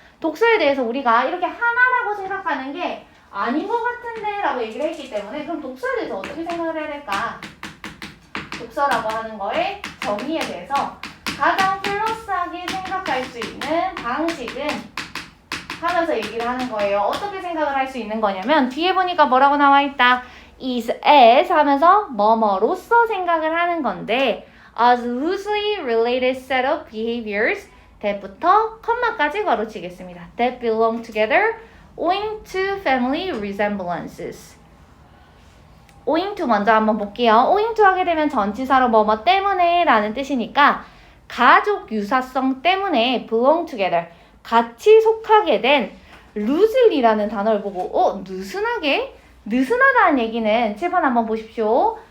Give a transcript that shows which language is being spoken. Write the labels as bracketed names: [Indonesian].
[Korean] 독서에 대해서 우리가 이렇게 하나라고 생각하는 게 아닌 것 같은데 라고 얘기를 했기 때문에 그럼 독서에 대해서 어떻게 생각을 해야 될까? 독서라고 하는 거의 정의에 대해서 가장 플러스하게 생각할 수 있는 방식은 하면서 얘기를 하는 거예요. 어떻게 생각을 할 수 있는 거냐면 뒤에 보니까 뭐라고 나와 있다. [English] is as [Korean] 하면서 뭐뭐로서 생각을 하는 건데 [English] as loosely related set of behaviors that [Korean] 부터 컴마까지 가로치겠습니다. [English] that belong together owing to family resemblances. owing to [Korean] 먼저 한번 볼게요. owing to 하게 되면 전치사로 뭐뭐 때문에 라는 뜻이니까 가족 유사성 때문에 [English] belong together [Korean] 같이 속하게 된 loosely라는 단어를 보고 느슨하게? 느슨하다는 얘기는 칠판 한번 보십시오.